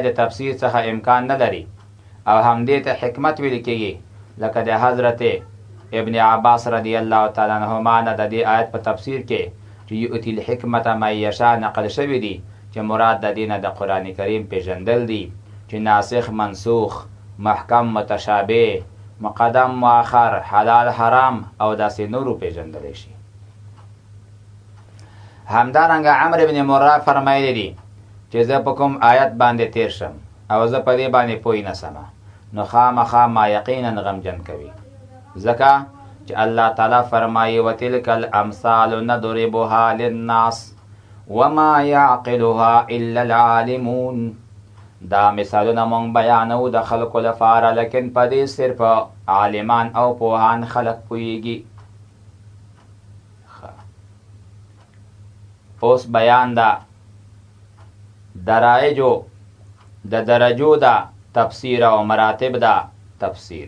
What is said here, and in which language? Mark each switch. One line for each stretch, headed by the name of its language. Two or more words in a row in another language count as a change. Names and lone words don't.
Pashto: د تفسیر څخه امکان نه لري او همدې ته حکمت ویل کېږي، لکه د حضرت ابن عباس
Arabic: رضی الله تعالی عنهما
Pashto: نه د دې آیت په تفسیر کې چې
Arabic: یؤتی الحکمت من یشاء
Pashto: نقل شوی دی چې مراد د دې نه د قرآن کریم پیژندل دي چې ناسخ منسوخ، محکم متشابه، مقدم مؤخر، حلال حرام او داسې نورو پیژندلی شي. همدارنګه عمرو بن مره فرمایلی دي چې زه په کوم آیت باندې تیر شم او زه په دې باندې پوه نه سمه نو خامخا ما یقینا غمجن کوي، ځکه چې الله تعالی فرمایي
Arabic: وتلک الامثال نضربها للناس وما يعقلها الا العالمون.
Pashto: دا مثالونه مونږ بیانو د خلکو لپاره، لیکن په دې صرف عالمان او پوهان خلک پوهیږي. اوس بیان دا درایجو د درجو دا تفسیر او مراتب دا تفسیر.